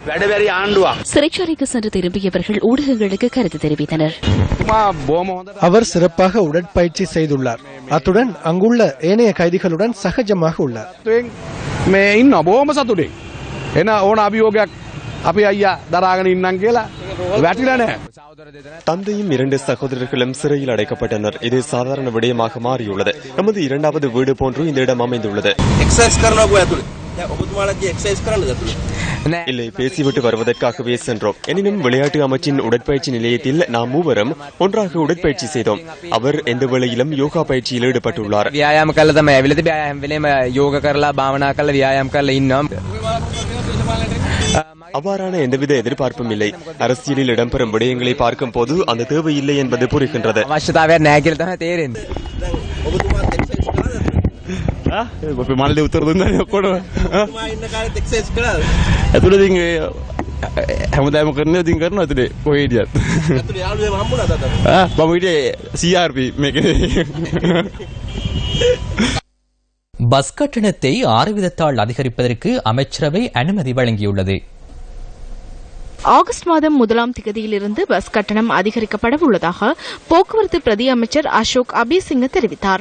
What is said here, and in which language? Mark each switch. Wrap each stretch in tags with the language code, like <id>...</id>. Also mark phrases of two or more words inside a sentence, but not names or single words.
<ta>சிறைச்சாலைக்கு சென்று திரும்பியவர்கள் ஊடகங்களுக்கு கருத்து தெரிவித்தனர். அவர் சிறப்பாக உடற்பயிற்சி செய்துள்ளார். அத்துடன் அங்குள்ள ஏனைய கைதிகளுடன் சகஜமாக உள்ளார்.</ta> <si>අපි අයියා දරාගෙන ඉන්නම් කියලා වැටිලානේ.</si> <ta>தந்தையும் 2 சகோதரர்களும் சிறையில் அடைக்கப்பட்டனர். இது சாதாரண விடயமாக மாறியுள்ளது. நமது இரண்டாவது வீடு போன்று இந்த இடம் அமைந்துள்ளது. இல்லை, பேசிவிட்டு வருவதற்காகவே சென்றோம். எனினும் விளையாட்டு அமைச்சின் உடற்பயிற்சி நிலையத்தில் நாம் மூவரும் ஒன்றாக உடற்பயிற்சி செய்தோம். அவர் எந்த வேளையிலும் யோகா பயிற்சியில் ஈடுபட்டுள்ளார்.</ta> <si>வியாயாம කළා තමයි ඇවිල්ලා තිබේ හැම යෝග කරලා භාවනා කරලා ව්‍යායාම කරලා ඉන්නවා.</si> <ta>அவ்வாறான எந்தவித எதிர்பார்ப்பும் இல்லை. அரசியலில் இடம்பெறும் விடயங்களை பார்க்கும் போது அந்த தேவை இல்லை என்பது புரிகின்றது.</ta> <si>අවශ්‍යතාවයක් නැහැ කියලා තමයි තේරෙන්නේ. අපි මල්ලේ උත්තර දුන්නානේ ඔක්කොම. ඇතුළේ ඉතින් හැමදාම කරන්නේ ඉතින් කරනවා ඇතුළේ කොහේ හිටියත්. ඇතුළේ යාළුවෙම හම්බුණාද අද? මම හිටියේ CRP මේකේ.</si> <ta>பஸ் கட்டணத்தை 6% அதிகரிப்பதற்கு அமைச்சரவை அனுமதி வழங்கியுள்ளது. ஆகஸ்ட் மாதம் 1ஆம் திகதியிலிருந்து பஸ் கட்டணம் அதிகரிக்கப்பட உள்ளதாக போக்குவரத்து பிரதி அமைச்சர் அசோக் அபிசிங்க தெரிவித்தார்.</ta>